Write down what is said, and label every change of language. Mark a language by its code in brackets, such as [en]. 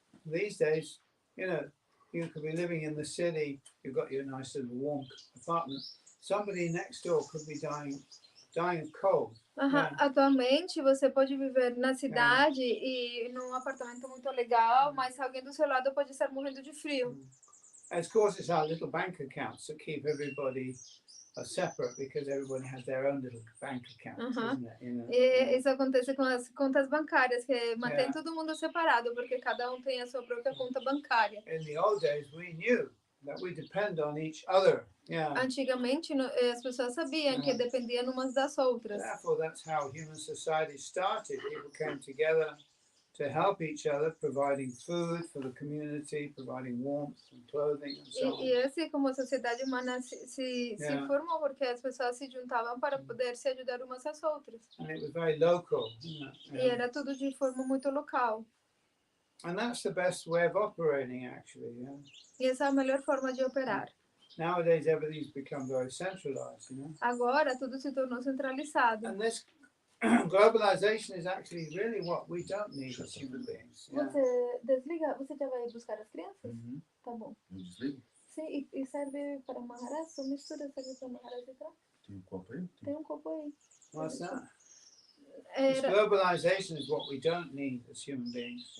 [en] These days, you know, you could be living in the city, you've got your nice little warm apartment, somebody next door could be dying of cold. Yeah. [pt] Atualmente você pode viver na cidade e num apartamento muito legal, mas alguém do seu lado pode estar morrendo de frio. [en] And of course, it's our little bank accounts that keep everybody separate, because everybody has their own little bank account, isn't it? You know? [pt] Isso acontece com as contas bancárias, que mantém todo mundo separado, porque cada um tem a sua própria conta bancária. [en] In the old days, we knew that we depend on each other. Yeah. [pt] Antigamente, as pessoas sabiam que dependiam umas das outras. [en] Therefore, that's how human society started. People came together to help each other, providing food for the community, providing warmth and clothing and so on. [pt] E assim como a sociedade humana se formou, porque as pessoas se juntavam para poder se ajudar umas às outras. [en] And it was very local. [pt] E era tudo de forma muito local. [en] And that's the best way of operating, actually. Yeah? [pt] E essa é a melhor forma de operar. [en] Nowadays, everything's become very centralized, you know. [pt] Agora tudo se tornou centralizado. [en] And this globalization is actually really what we don't need as human beings. Yeah? [pt] Você desliga, você já vai buscar as crianças? Tá bom. Eu desligo? Sim, e serve para Maharaj? Sua mistura serve para Maharaj entrar? Tem um copo aí? Tem um copo aí. [en] What's that? This globalization is what we don't need as human beings.